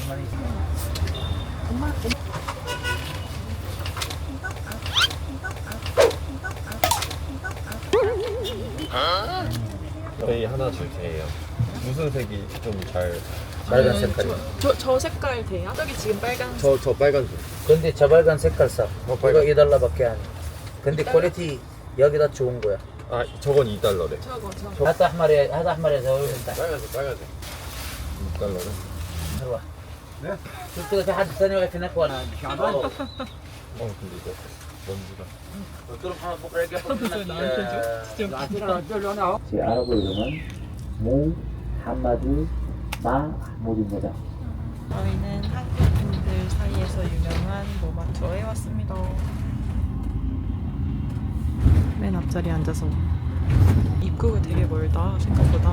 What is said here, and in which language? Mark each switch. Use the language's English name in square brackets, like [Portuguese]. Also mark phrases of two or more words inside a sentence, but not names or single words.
[Korean] 저희 하나 주세요. 무슨 색이 좀 잘 빨간 색깔이? 저 색깔 돼요? 저기 지금 빨간. 저 빨간색. 근데 저 빨간 색깔 사. 이거 $2밖에 안 해. 근데 퀄리티 여기다 좋은 거야. 아, 저건 2달러래. 저거. [Arabic] هذا احمر يا زوج انت. [Korean] 빨간색. 2달러래. [Arabic] حلوه. شوف كده في حد ثاني واقف هناك وانا [Korean] 근데 이거 먼지가. [Arabic] قلت له محمد بكره يجي ياخد منك [Korean] 제 아랍어 이름은 모하마드 마무드입니다. 저희는 한국인들 사이에서 유명한 모마 투어에 왔습니다. 맨 앞자리에 앉아서 입구가 되게 멀다 생각보다.